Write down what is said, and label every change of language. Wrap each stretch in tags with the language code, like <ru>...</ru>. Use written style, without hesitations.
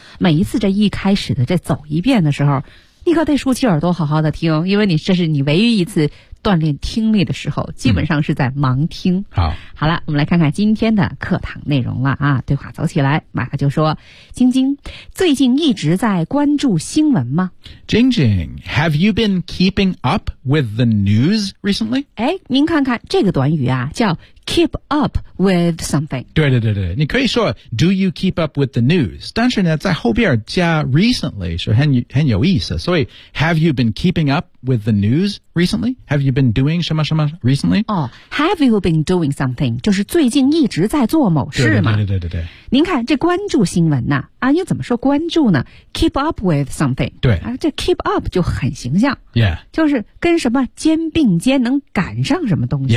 <zh>每一次这一开始的这走一遍的时候，立刻得竖起耳朵好好的听，因为你这是你唯一一次锻炼听力的时候，基本上是在盲听。好了，我们来看看今天的课堂内容了啊。对话走起来，马克就说，晶晶，最近一直在关注新闻吗？</zh> <en>晶晶， have you been keeping up with the news recently?</en> <zh>哎，您看看这个短语啊，叫</zh> <en>keep up with something。</en> <zh>对对对对，你可以说</zh> <en>do you keep up with the news?</en> <zh>但是呢，在后边加 recently 是很有意思。</zh> <en>所以 have you been keeping up with the news recently? Have you been doing</en> <zh>什么什么</zh> <en>recently? Oh, have you been doing something?</en> <zh>就是最近一直在做某事嘛。对对对对对。您看这关注新闻呢、又怎么说关注呢？</zh> <en>Keep up with something。</en> <zh>对。这 keep up 就很形象。</zh> <en>Yeah.</en> <zh>就是跟什么肩并肩能赶上什么东西。</zh>